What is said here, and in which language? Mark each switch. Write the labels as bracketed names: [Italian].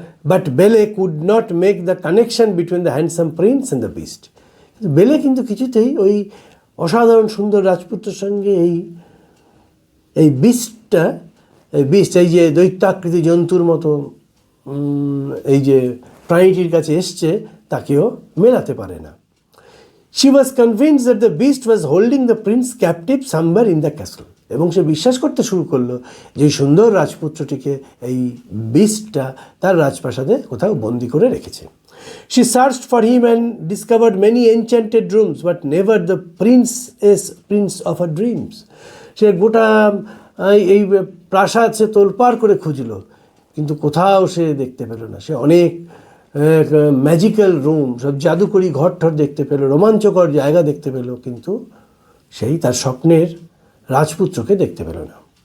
[English] But Belle could not make the connection between the handsome prince and the beast. [Bangla] বেলে কিন্তু কিছুতেই ওই অসাধারণ সুন্দর রাজপুত্রের সঙ্গে এই বিস্ট এই যে দৈত্যাকৃতি জন্তুর মতো এই যে প্রাণীটির কাছে এসছে তাকেও মেলাতে পারে না। [English] She was convinced that the beast was holding the prince captive somewhere in the castle. [Bangla] এবং সে বিশ্বাস করতে শুরু করলো যে এই সুন্দর রাজপুত্রটিকে এই বিস্টটা তার রাজপ্রাসাদে কোথাও বন্দি করে রেখেছে। [English] She searched for him and discovered many enchanted rooms, but never the prince of her dreams. [Bangla] সে গোটা এই প্রাসাদ সে তোলপাড় করে খুঁজলো, কিন্তু কোথাও সে দেখতে পেল না। সে অনেক ম্যাজিক্যাল রুম, সব জাদুকরি ঘর ঠর দেখতে পেল, রোমাঞ্চকর জায়গা দেখতে পেল, কিন্তু সেই তার স্বপ্নের রাজপুত্রকে দেখতে পেল না।